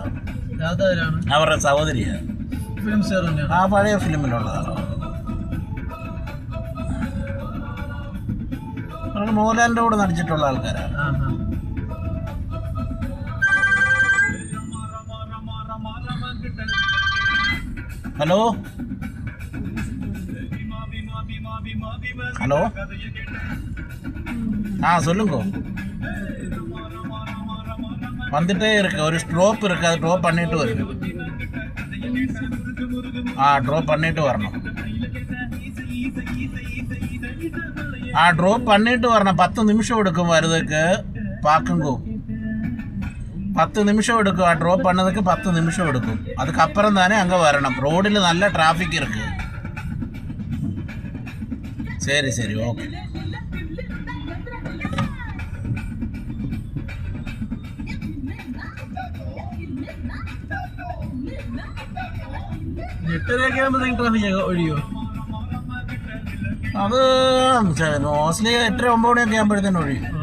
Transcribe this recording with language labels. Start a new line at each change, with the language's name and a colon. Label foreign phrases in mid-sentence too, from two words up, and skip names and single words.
Malayalam: അവരുടെ സഹോദരിയാണ്. ആ പഴയ ഫിലിമിലുള്ളതാണ്. അവർക്ക് മോഹൻലാലിൻ്റെ കൂടെ നടിച്ചിട്ടുള്ള ആൾക്കാരാണ്.
Tamil: ഹലോ ஹலோ சொல்லுங்க. வந்துட்டே இருக்கு. ஒரு ட்ராப் இருக்கு, அது ட்ராப் பண்ணிட்டு வருது. ட்ராப் பண்ணிட்டு வரணும். ட்ராப் பண்ணிட்டு வரணும். 10 நிமிஷம் எடுக்கும் வருதுக்கு. பார்க்குங்க, 10 நிமிஷம் எடுக்கும். ட்ராப் பண்ணதுக்கு 10 நிமிஷம் எடுக்கும். அதுக்கப்புறம் தானே அங்கே வரணும். ரோடில் நல்ல டிராஃபிக் இருக்கு. சரி சரி ஓகே.
Malayalam: അത് മോസ്റ്റ്ലി 8-9 മണിയൊക്കെ ആകുമ്പോഴത്തേനും ഒഴിയും.